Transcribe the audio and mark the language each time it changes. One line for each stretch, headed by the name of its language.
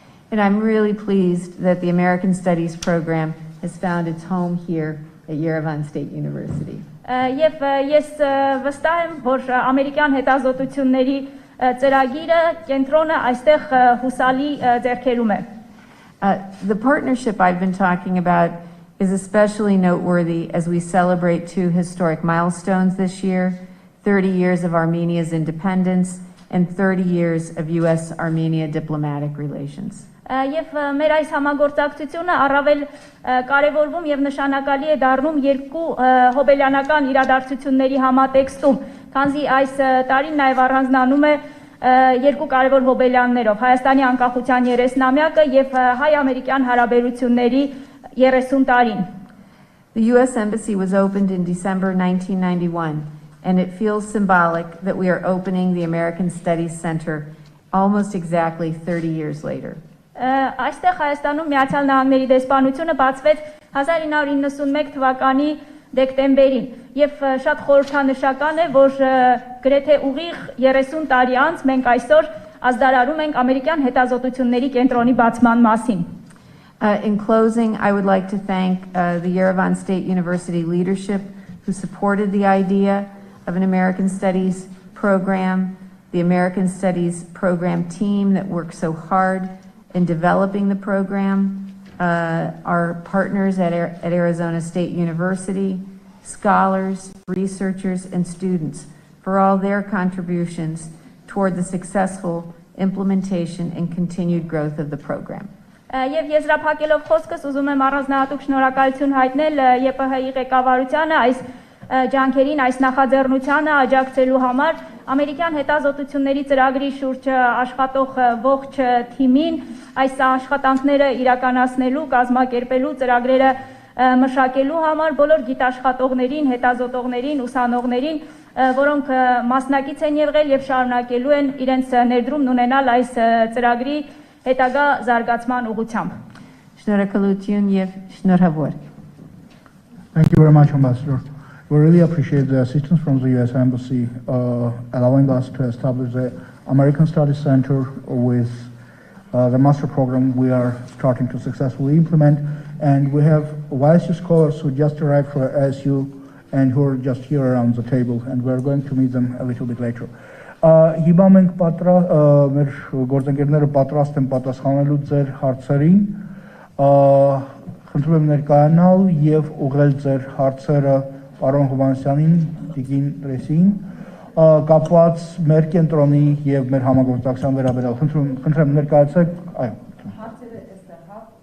English: And I'm really pleased that the American Studies program has found its home here at Yerevan State University.
Armenian: Եվ ես վստահ եմ, որ ամերիկյան հետազոտությունների ծրագիրը կենտրոնը այստեղ հուսալի ձեռքերում է։
English: The partnership I've been talking about is especially noteworthy as we celebrate two historic milestones this year, 30 years of Armenia's independence and 30 years of U.S.-Armenia diplomatic relations.
Armenian: Եվ մեր այս համագործակցությունը առավել կարևորվում եւ նշանակալի է դառնում երկու հոբելյանական իրադարձությունների համատեքստում, քանզի այս տարին նաեւ առանձնանում է երկու կարևոր հոբելյաններով Հայաստանի անկախության 30-ամյակը եւ հայ-ամերիկյան հարաբերությունների 30 տարին։
English: The U.S. Embassy was opened in December 1991, and it feels symbolic that we are opening the American Studies Center almost exactly 30 years later.
Armenian: Այստեղ Հայաստանում Միացյալ Նահանգների դեսպանությունը բացվեց 1991 թվականի դեկտեմբերին եւ շատ խորհրդանշական է, որ գրեթե ուղիղ 30 տարի անց մենք այսօր ազդարարում ենք ամերիկյան հետազոտությունների կենտրոնի բացման մասին։
English: In closing, I would like to thank the Yerevan State University leadership who supported the idea of an American Studies program, the American Studies program team that worked so hard in developing the program, our partners at Arizona State University, scholars, researchers, and students for all their contributions toward the successful implementation and continued growth of the program.
Armenian: Եվ եզրափակելով խոսքս ուզում եմ առանձնահատուկ շնորհակալություն հայտնել ԵՊՀ-ի ղեկավարությանը այս ջանքերին, այս նախաձեռնությանը աջակցելու համար, ամերիկյան հետազոտությունների ծրագրի շուրջ աշխատող ողջ թիմին, այս աշխատանքները իրականացնելու, կազմակերպելու, ծրագրերը մշակելու համար, բոլոր գիտաշխատողներին, հետազոտողներին, ուսանողներին, որոնք մասնակից են եղել եւ շարունակելու են իրենց ներդրումն ունենալ այս ծրագրի հետագա զարգացման ուղղությամբ։ Շնորհակալություն եւ շնորհավոր։
English: Thank you very much, Ambassador. We really appreciate the assistance from the U.S. Embassy allowing us to establish the American Studies Center with the master program we are starting to successfully implement. And we have YSU scholars who just arrived from ASU and who are just here around the table, and we're going to meet them a little bit later.
Armenian: Հիմա մենք մեր գործընկերները պատրաստ են պատասխանելու ձեր հարցերին, խնդրում եմ ներկայանալ եւ ուղղել ձեր հարցերը պարոն Հովհաննիսյանին, Տիկին Ռեսին, կապված մեր կենտրոնի եւ մեր համագործակցության վերաբերյալ։ Խնդրեմ ներկայացեք, այո։ Հարցերը այստեղ, հա։